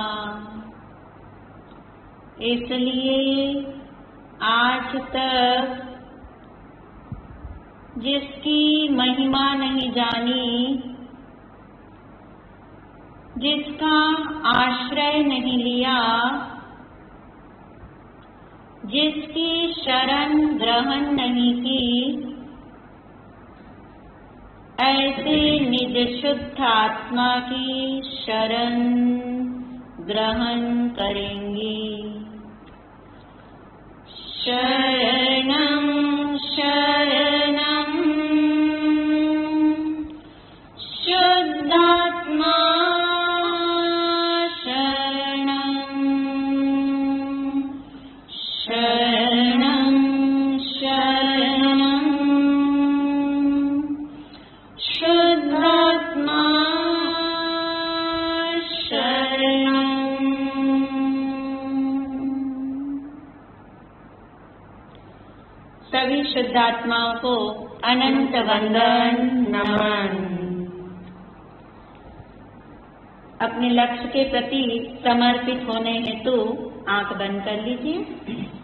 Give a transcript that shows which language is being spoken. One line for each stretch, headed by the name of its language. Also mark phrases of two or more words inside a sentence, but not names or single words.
Hindi: इसलिए आज तक जिसकी महिमा नहीं जानी जिसका आश्रय नहीं लिया जिसकी शरण ग्रहण नहीं की ऐसे निज शुद्ध आत्मा की शरण ग्रहण करेंगे
Sanskrit: शरणं शरणं शुद्धात्मा शरणं शरणं शरणं शुद्धात्मा
Hindi: शरणं सभी शुद्धात्माओं को अनंत वंदन नमन। अपने लक्ष्य के प्रति समर्पित होने हेतु आंख बंद कर लीजिए।